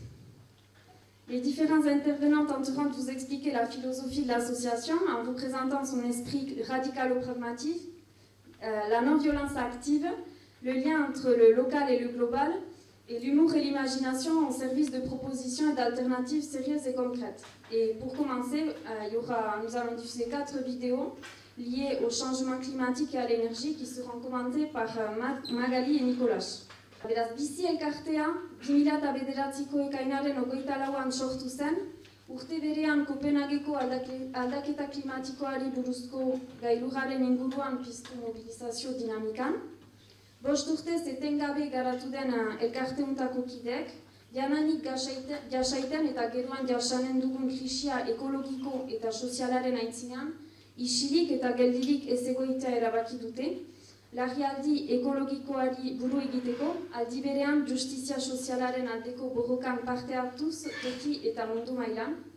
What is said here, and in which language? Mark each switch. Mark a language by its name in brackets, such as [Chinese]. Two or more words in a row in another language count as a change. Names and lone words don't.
[French] Les différents intervenants tenteront de vous expliquer la philosophie de l'association en vous présentant son esprit radicalo-pragmatique, la non-violence active, le lien entre le local et le global, et l'humour et l'imagination au service de propositions et d'alternatives sérieuses et concrètes. Et pour commencer, nous allons diffuser 4 vidéos liées au changement climatique et à l'énergie qui seront commentées par Magali et Nicolas. [Basque] Beraz, BICI elkartea 2009ko ekainaren 24an sortu zen, urte berean Kopenhageko aldaketa klimatikoari buruzko gailurraren inguruan piztu mobilizazio dinamikan. 5 urtez etengabe garatu den elkarteuntako kideek, jananik jasaiten eta geroan jasanen dugun krisia ekologiko eta sozialaren aintzinean, isilik eta geldirik ez egoitea erabaki dute, larrialdi ekologikoari buru egiteko, aldi berean justizia sozialaren aldeko borrokan parte hartuz toki eta mundu mailan.